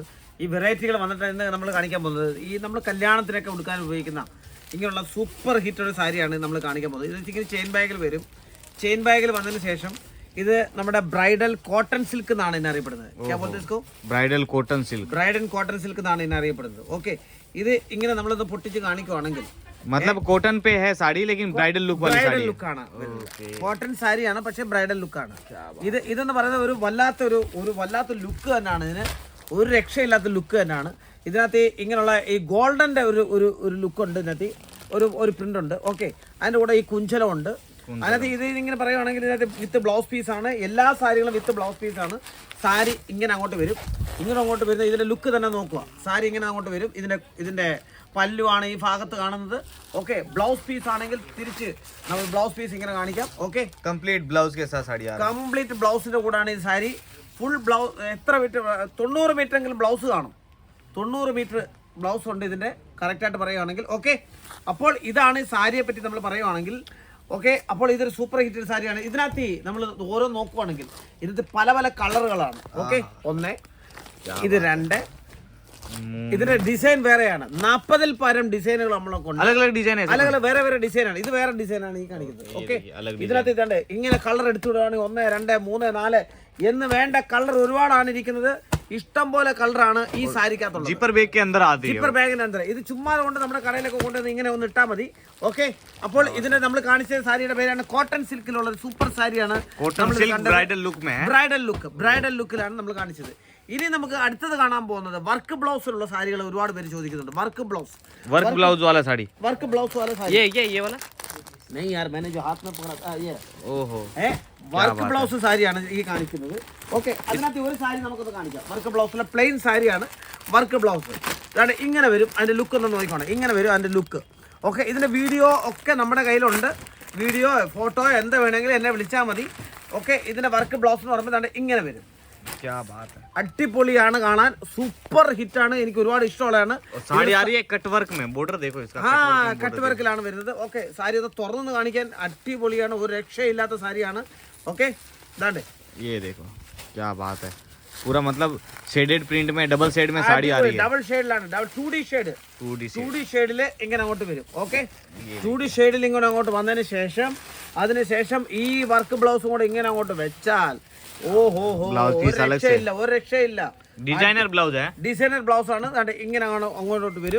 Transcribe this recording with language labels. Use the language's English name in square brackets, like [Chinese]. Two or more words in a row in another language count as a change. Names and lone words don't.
[Malayalam] ഈ വെറൈറ്റികൾ വന്നിട്ട് ഇന്ന് നമ്മൾ കാണിക്കാൻ പോകുന്നത് ഈ നമ്മൾ കല്യാണത്തിനൊക്കെ ഉടുക്കാൻ ഉപയോഗിക്കുന്ന ഇങ്ങനെയുള്ള [English] super hit [Malayalam] ഒരു സാരിയാണ് നമ്മൾ കാണിക്കാൻ പോകുന്നത്. ഇത് ഇങ്ങനെ [English] chain bag-il [Malayalam] വരും. [English] chain bag-il [Malayalam] വന്നതിന് ശേഷം ഇത് നമ്മുടെ [English] bridal cotton silk [Malayalam] എന്നാണ് ഇതിനെ അറിയപ്പെടുന്നത്. [English] bridal cotton silk, bridal cotton silk [Malayalam] എന്നാണ് ഇതിനെ അറിയപ്പെടുന്നത്. ഓക്കെ, ഇത് ഇങ്ങനെ നമ്മളൊന്ന് പൊട്ടിച്ച് കാണിക്കുവാണെങ്കിൽ [Hindi] मतलब कॉटन पे है साड़ी लेकिन [English] bridal look [Hindi] वाली ബ്രൈഡൽ साड़ी है। [Malayalam] ലുക്കാണ്. കോട്ടൺ സാരിയാണ്, പക്ഷെ [English] bridal look-aanu. [Malayalam] ഇതെന്ന് പറയുന്നത് ഒരു വല്ലാത്ത ലുക്ക് തന്നെയാണ്. ഇതിന് ഒരു രക്ഷയില്ലാത്ത ലുക്ക് തന്നെയാണ്. ഇതിനകത്ത് ഇങ്ങനെയുള്ള ഈ ഗോൾഡന്റെ ഒരു ലുക്ക് ഉണ്ട്. ഇതിനകത്ത് ഒരു പ്രിന്റ് ഉണ്ട്. ഓക്കെ, അതിന്റെ കൂടെ ഈ കുഞ്ചലം ഉണ്ട്. അതിനകത്ത് ഇത് ഇങ്ങനെ പറയുവാണെങ്കിൽ ഇതിനകത്ത് [English] with blouse piece-aanu. [Malayalam] എല്ലാ സാരികളും [English] with blouse piece-aanu. [Malayalam] സാരി ഇങ്ങനെ അങ്ങോട്ട് വരും. ഇങ്ങനെ അങ്ങോട്ട് വരുന്ന ഇതിന്റെ ലുക്ക് തന്നെ നോക്കുക. സാരി ഇങ്ങനെ അങ്ങോട്ട് വരും. ഇതിന്റെ പല്ലുവാണ് ഈ ഭാഗത്ത് കാണുന്നത്. ഓക്കെ, [English] blouse piece [Malayalam] ആണെങ്കിൽ തിരിച്ച് നമ്മൾ [English] blouse piece [Malayalam] ഇങ്ങനെ കാണിക്കാം. ഓക്കെ, [English] complete blouse [Hindi] के साथ साड़ी आ रहा [English] complete blouse-inte [Malayalam] കൂടാണ് ഈ സാരി. [English] full blouse [Malayalam] എത്ര മീറ്റർ? 90 മീറ്റർ എങ്കിലും ബ്ലൗസ് കാണും. 90 മീറ്റർ ബ്ലൗസ് ഉണ്ട് ഇതിന്റെ, കറക്റ്റായിട്ട് പറയുകയാണെങ്കിൽ. ഓക്കെ, അപ്പോൾ ഇതാണ് ഈ സാരിയെ പറ്റി നമ്മൾ പറയുവാണെങ്കിൽ. ഓക്കെ, അപ്പോൾ ഇതൊരു [English] super hit [Malayalam] സാരിയാണ്. ഇതിനകത്ത് നമ്മൾ ഓരോ നോക്കുവാണെങ്കിൽ ഇതിനകത്ത് പല പല കളറുകളാണ്. ഓക്കെ, ഒന്ന്, ഇത് രണ്ട്. ഇതിന്റെ ഡിസൈൻ വേറെയാണ്. 40-ൽ പരം ഡിസൈനുകൾ നമ്മളെ കൊണ്ട് [Hindi] अलग अलग डिजाइन है [Malayalam] അലകള് വേറെ ഡിസൈനാണ്. ഇത് വേറെ ഡിസൈനാണ് ഈ കാണിക്കുന്നത്. ഓക്കെ, ഇതിനകത്ത് ഇതണ്ട് ഇങ്ങനെ കളർ എടുത്തുവിടുകയാണെങ്കിൽ 1, 2, 3, 4 എന്ന് വേണ്ട കളർ ഒരുപാടാണ് ഇരിക്കുന്നത്. ഇഷ്ടം പോലെ കളറാണ് ഈ സാരിക്കകത്തുള്ളത്. [English] zipper bag [Hindi] के अंदर आती है। [English] zipper bag-inu [Malayalam] അന്തരം ഇത് ചുമ്മാ കൊണ്ട് നമ്മുടെ കടയിലൊക്കെ കൊണ്ടുവന്ന് ഇങ്ങനെ ഒന്ന് ഇട്ടാൽ മതി. ഓക്കെ, അപ്പോൾ ഇതിന്റെ നമ്മൾ കാണിച്ച സാരിയുടെ പേരാണ് [English] cotton silk-ilulla [Malayalam] ഒരു സൂപ്പർ സാരിയാണ്. [English] cotton silk bridal look [Hindi] में है। [English] bridal look-ilaanu [Malayalam] നമ്മൾ കാണിച്ചത്. ഇനി നമുക്ക് അടുത്തത് കാണാൻ പോകുന്നത് [English] work blouse-ilulla [Malayalam] സാരികൾ ഒരുപാട് പേര് ചോദിക്കുന്നുണ്ട്. [Hindi] വർക്ക് ब्लाउज वाला साड़ी, [English] work blouse [Hindi] वाला साड़ी. ये वाला नहीं यार, मैंने जो हाथ में पकड़ा था ये ओहो [English] work blouse [Malayalam] സാരിയാണ് ഈ കാണിക്കുന്നത്. ഓക്കെ, അതിനകത്ത് ഒരു സാരി നമുക്കൊന്ന് കാണിക്കാം. [English] work blouse-ile plain [Malayalam] സാരിയാണ് [English] work blouse. [Malayalam] അതാണ് ഇങ്ങനെ വരും. അതിന്റെ ലുക്ക് ഒന്ന് നോക്കണം. ഇങ്ങനെ വരും അതിന്റെ ലുക്ക്. ഓക്കെ, ഇതിന്റെ വീഡിയോ ഒക്കെ നമ്മുടെ കയ്യിലുണ്ട്. [English] video photo [Malayalam] എന്ത് വേണമെങ്കിലും എന്നെ വിളിച്ചാൽ മതി. ഓക്കെ, ഇതിന്റെ [English] work blouse [Malayalam] എന്ന് പറയുമ്പോൾ ഇങ്ങനെ വരും. [Hindi] क्या बात है। [Malayalam] അടിപൊളിയാണ് കാണാൻ. [English] super hit-aanu. [Malayalam] എനിക്ക് ഒരുപാട് ഇഷ്ടമുള്ളതാണ്. [Hindi] साड़ी आ रही है [English] cut work [Hindi] में, बॉर्डर देखो इसका। [English] cut work-ilaanu [Malayalam] വരുന്നത്. ഓക്കെ, സാരി ഒന്ന് തുറന്ന് കാണിക്കാൻ അടിപൊളിയാണ്. ഒരു രക്ഷയില്ലാത്ത സാരിയാണ്. ഓക്കെ, ഇതാണ്ട് [Hindi] ये देखो क्या बात है। पूरा मतलब [English] shaded print [Hindi] में [English] double shade [Hindi] में साड़ी आ रही है। [English] double shade-ilaanu. 2D shade [Malayalam] 2D ഷെയ്ഡിൽ ഇങ്ങനെ അങ്ങോട്ട് വരും. ഓക്കെ, [English] 2D shade-il [Malayalam] ഇങ്ങനെ അങ്ങോട്ട് വന്നതിന് ശേഷം അതിനുശേഷം ഈ [English] work blouse-um [Malayalam] കൂടെ ഇങ്ങനെ അങ്ങോട്ട് വെച്ചാൽ ഓഹോ, ഒരു രക്ഷയില്ല. [English] designer blouse [Hindi] है। [English] designer blouse [Malayalam] ആണ്. ഇങ്ങനെ അങ്ങോട്ടോട്ട് വരും.